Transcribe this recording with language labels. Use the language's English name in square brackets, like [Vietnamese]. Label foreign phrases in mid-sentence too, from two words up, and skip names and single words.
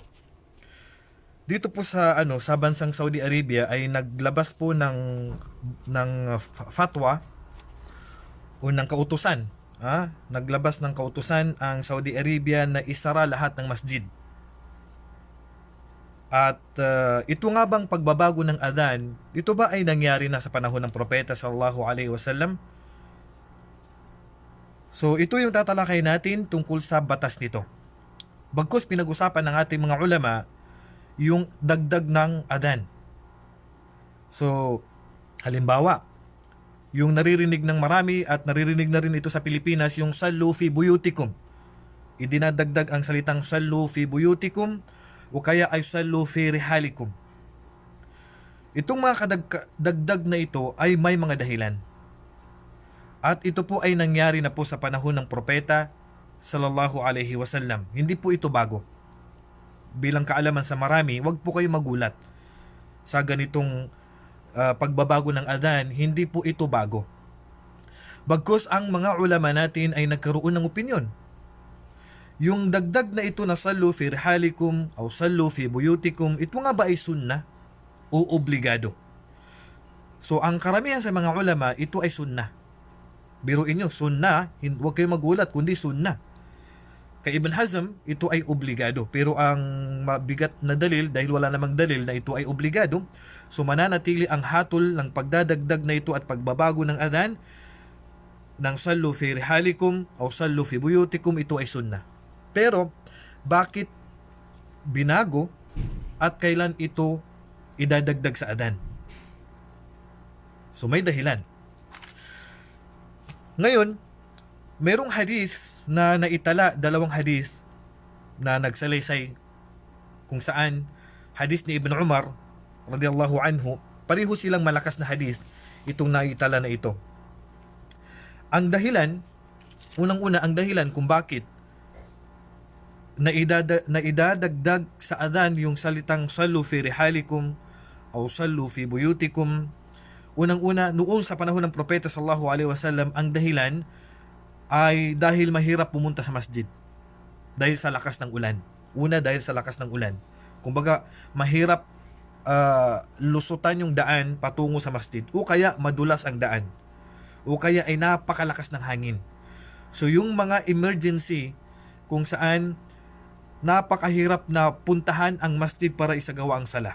[Filipino] Dito po sa bansang Saudi Arabia ay naglabas po ng fatwa o ng kautusan. Naglabas ng kautusan ang Saudi Arabia na isara lahat ng masjid. At ito nga bang pagbabago ng adhan, ito ba ay nangyari na sa panahon ng propeta [Arabic] صلى الله عليه وسلم? [Filipino] So ito yung tatalakay natin tungkol sa batas nito. Bagkus pinag-usapan ng ating mga ulama yung dagdag ng adhan. So halimbawa, yung naririnig ng marami at naririnig na rin ito sa Pilipinas, yung [Arabic] صلوا في بيوتكم. [Filipino] Idinadagdag ang salitang [Arabic] صلوا في بيوتكم [Filipino] o kaya ay [Arabic] صلوا في رحالكم. [Filipino] Itong mga kadagdag na ito ay may mga dahilan. At ito po ay nangyari na po sa panahon ng propeta [Arabic] صلى الله عليه وسلم. [Filipino] Hindi po ito bago. Bilang kaalaman sa marami, wag po kayo magulat sa ganitong pagbabago ng adhan. Hindi po ito bago. Bagkus ang mga ulama natin ay nagkaroon ng opinyon. Yung dagdag na ito na [Arabic] صلوا في رحالكم [Filipino] o [Arabic] صلوا في بيوتكم, [Filipino] ito nga ba ay sunnah o obligado? So ang karamihan sa mga ulama, ito ay sunnah. Biruin nyo, sunnah, huwag kayo magulat, kundi sunnah. Kay Ibn Hazm, ito ay obligado. Pero ang mabigat na dalil, dahil wala namang dalil na ito ay obligado, so mananatili ang hatol ng pagdadagdag na ito at pagbabago ng adhan ng [Arabic] صلوا في رحالكم [Filipino] o [Arabic] صلوا في بيوتكم, [Filipino] ito ay sunnah. Pero, bakit binago at kailan ito idadagdag sa adhan? So may dahilan. Ngayon, merong hadith na naitala, dalawang hadith na nagsalaysay kung saan hadith ni Ibn Umar [Arabic] رضي الله عنه, [Filipino] pareho silang malakas na hadith itong naitala na ito. Ang dahilan, unang-una ang dahilan kung bakit naidadagdag sa adhan yung salitang [Arabic] صلوا في رحالكم [Filipino] o [Arabic] صلوا في بيوتكم. [Filipino] Unang-una, noon sa panahon ng propeta [Arabic] صلى الله عليه وسلم, [Filipino] ang dahilan ay dahil mahirap pumunta sa masjid. Dahil sa lakas ng ulan. Una, dahil sa lakas ng ulan. Kumbaga, mahirap lusutan yung daan patungo sa masjid. O kaya, madulas ang daan. O kaya ay napakalakas ng hangin. So, yung mga emergency kung saan napakahirap na puntahan ang masjid para isagawa ang sala.